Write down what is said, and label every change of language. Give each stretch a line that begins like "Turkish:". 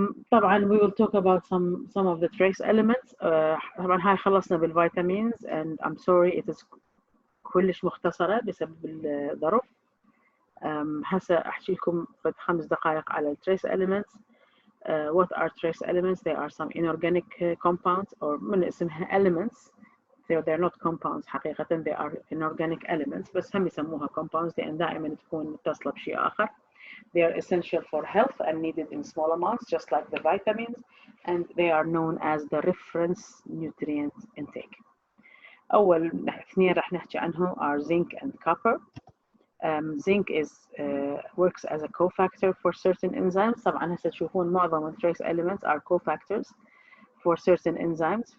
Arabic: طبعا
English: we will talk about some of the trace elements.
Arabic: طبعا هاي خلصنا بالفيتامينز
English: and I'm sorry it is
Arabic: كلش مختصرة بسبب الظرف. هسه أحكي لكم 5 دقائق على trace elements.
English: What are trace elements? They are some inorganic compounds or
Arabic: من اسمها
English: elements. They're not compounds
Arabic: حقيقة
English: they are inorganic elements
Arabic: بس هم يسموها compounds لأن دائما تكون متصلة بشيء آخر.
English: They are essential for health and needed in small amounts just like the vitamins and they are known as the reference nutrient intake.
Arabic: أول اثنين راح نحكي عنهم
English: are zinc and copper. Zinc works as a cofactor for certain enzymes.
Arabic: طبعا هسه تشوفون معظم ال
English: trace elements are cofactors for certain enzymes.